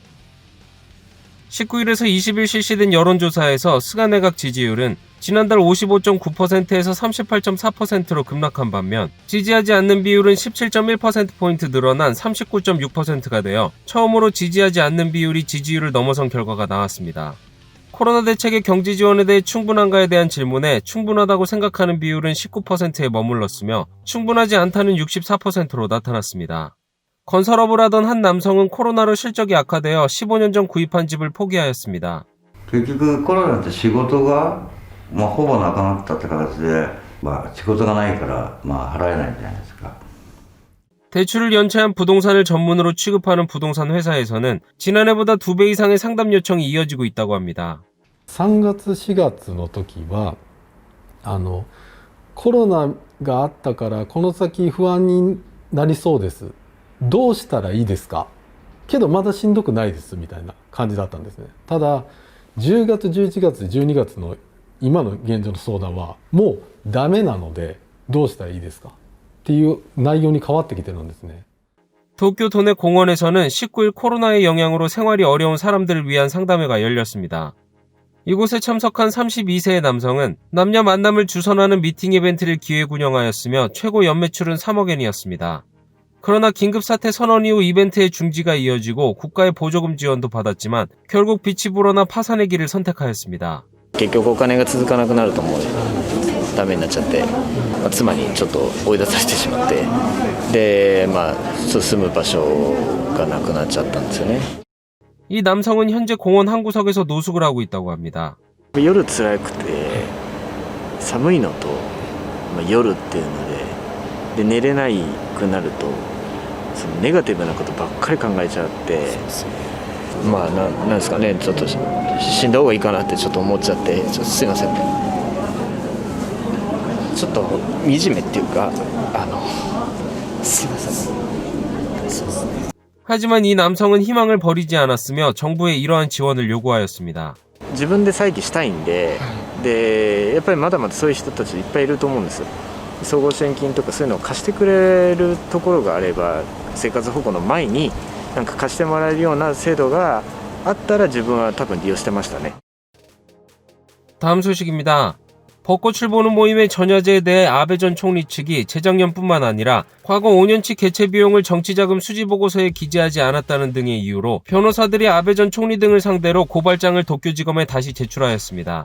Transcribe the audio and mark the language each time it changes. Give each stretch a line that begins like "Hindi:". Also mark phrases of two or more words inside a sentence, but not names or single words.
Korean: 19일에서 20일 실시된 여론조사에서 스가 내각 지지율은 지난달 55.9%에서 38.4%로 급락한 반면 지지하지 않는 비율은 17.1%포인트 늘어난 39.6%가 되어 처음으로 지지하지 않는 비율이 지지율을 넘어선 결과가 나왔습니다. 코로나 대책의 경제 지원에 대해 충분한가에 대한 질문에 충분하다고 생각하는 비율은 19%에 머물렀으며 충분하지 않다는 64%로 나타났습니다. 건설업을 하던 한 남성은 코로나로 실적이 악화되어 15년 전 구입한 집을 포기하였습니다.
Japanese: 結局コロナって仕事が、ほぼなくなったって形で、仕事がないから、払えないんじゃないですか。
Korean: 대출을 연체한 부동산을 전문으로 취급하는 부동산 회사에서는 지난해보다 2배 이상의 상담 요청이 이어지고 있다고 합니다.
Japanese: 3 月4月の時はコロナがあったからこの先不安になりそうです。どうしたらいいですか？けどまだしんどくないですみたいな感じだったんですね。ただ10月11月12月の今の現状の相談はもうダメなのでどうしたらいいですかっていう内容に変わってきてるんですね。
Korean: 도쿄 도내 공원에서는 19일 코로나의 영향으로 생활이 어려운 사람들을 위한 상담회가 열렸습니다. 이곳에 참석한 32세의 남성은 남녀 만남을 주선하는 미팅 이벤트를 기획 운영하였으며 최고 연매출은 3억 엔이었습니다. 그러나 긴급사태 선언 이후 이벤트의 중지가 이어지고 국가의 보조금 지원도 받았지만 결국 빛이 불어나 파산의 길을 선택하였습니다.
Japanese: 結局お金が続かなくなると思うダメになっちゃって、妻にちょっと追い出されてしまって、で、住む場所がなくなっちゃったんですよね。
Korean: 이 남성은 현재 공원 한 구석에서 노숙을 하고 있다고 합니다.
Japanese: 夜辛くて寒いのと、夜っていうので、寝れないくなるとそのネガティブなことばっかり考えちゃって、なんですかね、ちょっと死んだ方がいいかなってちょっと思っちゃって、ちょっとすいません。ちょっと惨めっていうか、すいません。そうですね。
Korean: 하지만 이 남성은 희망을 버리지 않았으며 정부에 이러한 지원을 요구하였습니다.
Japanese: 自分で再起したいんで、やっぱりまだまだそういう人たちいっぱいいると思うんですよ。総合支援金とかそういうのを貸してくれるところがあれば、生活保護の前になんか貸してもらえるような制度があったら自分は多分利用してましたね。
Korean: 다음 소식입니다. 벚꽃 출보는 모임의 전야제에 대해 아베 전 총리 측이 재작년뿐만 아니라 과거 5년치 개최 비용을 정치자금 수지보고서에 기재하지 않았다는 등의 이유로 변호사들이 아베 전 총리 등을 상대로 고발장을 도쿄지검에 다시 제출하였습니다.